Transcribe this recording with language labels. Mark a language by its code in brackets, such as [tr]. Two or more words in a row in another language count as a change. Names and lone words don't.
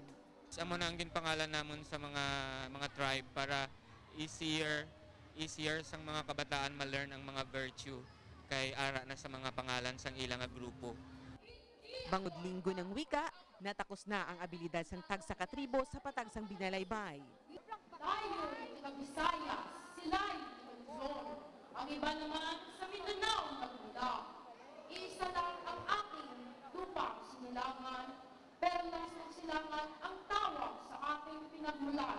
[hil] Amo na ang ginpangalan namon sa mga tribe para easier sang mga kabataan ma-learn ang mga virtue kay ara na sa mga pangalan sang ilang nga grupo. Bangod linggo ng wika, natakos na ang abilidad sang tagsa ka tribo sa patag sang binalaybay. [tl] Tayo sa Visayas, sila'y Luzon. Ang iba naman sa Mindanao nagmula. Isa lang ang aking lupang sinilangan, perlas ng silangan ang tawag sa ating pinagmulan.